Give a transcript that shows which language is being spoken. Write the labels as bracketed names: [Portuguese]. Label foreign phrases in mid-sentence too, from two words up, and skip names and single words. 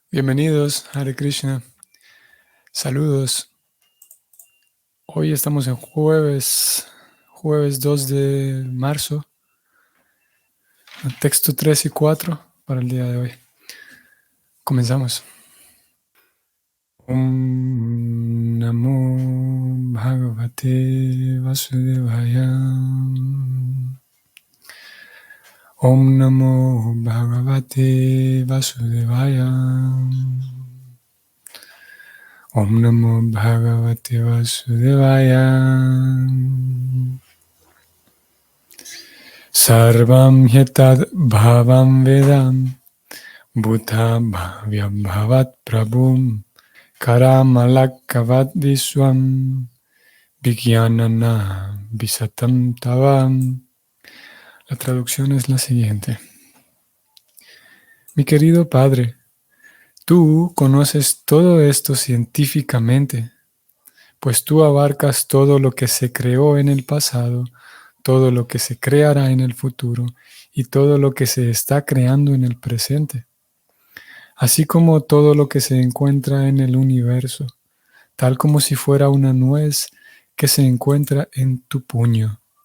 [Spanish] Bienvenidos, [Sanskrit] Hare Krishna. [Spanish] Saludos. Hoy estamos en jueves 2 de marzo, texto 3 y 4 para el día de hoy. Comenzamos. [Sanskrit] Om Namo Bhagavate Vasudevaya. Om Namo Bhagavate Vasudevaya. Om Namo Bhagavate Vasudevaya. Sarvam Hyatad Bhavam Vedam Bhuta Bhavyam Bhavat Prabhum Karamalakavad Viswam Vijnanana Visatam Tavam. [Spanish] La traducción es la siguiente. Mi querido Padre, tú conoces todo esto científicamente, pues tú abarcas todo lo que se creó en el pasado, todo lo que se creará en el futuro y todo lo que se está creando en el presente, así como todo lo que se encuentra en el universo, tal como si fuera una nuez que se encuentra en tu puño.